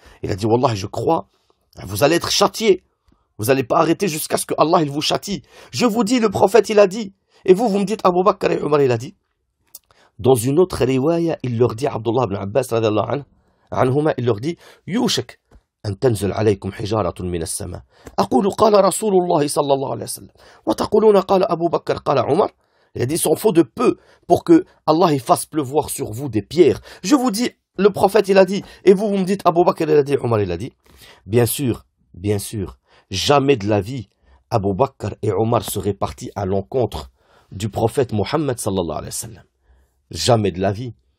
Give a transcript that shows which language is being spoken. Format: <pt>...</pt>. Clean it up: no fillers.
<fr>Il a dit, Wallahi, je crois, vous allez être châtiés. Vous n'allez pas arrêter jusqu'à ce que Allah il vous châtie. Je vous dis, le prophète, il a dit. Et vous, vous me dites, Abu Bakr et Omar, il a dit. Dans une autre riwaya, il leur dit, Abdullah ibn Abbas, anhuma, il leur dit, Yushak.</fr> <ar>أن تنزل عليكم حجارة من السماء أقول قال رسول الله صلى الله عليه وسلم وتقولون قال أبو بكر قال عمر.</ar> <fr>Il a dit, s'en faut de peu pour que Allah il fasse pleuvoir sur vous des pierres. Je vous dis, le prophète il a dit, et vous, vous me dites Abu Bakr il a dit, Omar il a dit. Bien sûr, jamais de la vie, Abu Bakr et Omar seraient partis à l'encontre du prophète Mohammed sallallahu alayhi wa sallam. Jamais de la vie.</fr>